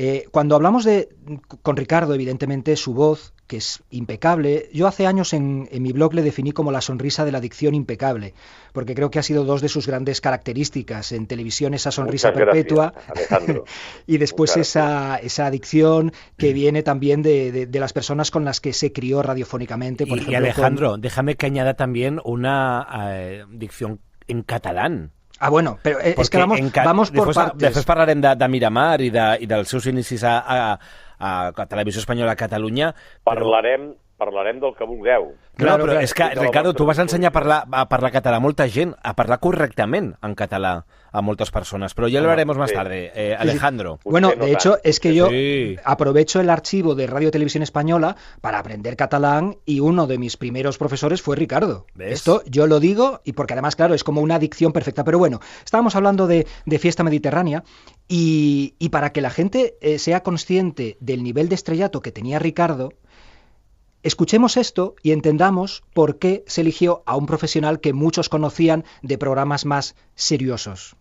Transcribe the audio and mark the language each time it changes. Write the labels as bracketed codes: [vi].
[es] Cuando hablamos con Ricardo, evidentemente, su voz, que es impecable, yo hace años en mi blog le definí como la sonrisa de la dicción impecable, porque creo que ha sido 2 de sus grandes características en televisión, esa sonrisa perpetua, Alejandro. y después esa dicción que viene también de las personas con las que se crió radiofónicamente. Por ejemplo, Alejandro, déjame que añada también una dicción en catalán. Bueno, [ca] però és que [es] vamos por partes. [ca] Després parlarem de Miramar i dels seus inicis a Televisió Espanyola a Catalunya. Parlarem del que vulgueu. Claro, però és que, Ricardo, tu vas ensenyar a parlar català a molta gent, a parlar correctament en català a moltes personas, [es] pero ya lo haremos más tarde. Alejandro. Bueno, de hecho, es que yo aprovecho el archivo de Radio Televisión Española para aprender catalán y uno de mis primeros profesores fue Ricardo. ¿Ves? Esto yo lo digo y porque además, claro, es como una dicción perfecta. Pero bueno, estábamos hablando de Fiesta Mediterránea y para que la gente sea consciente del nivel de estrellato que tenía Ricardo, escuchemos esto y entendamos por qué se eligió a un profesional que muchos conocían de programas más seriosos.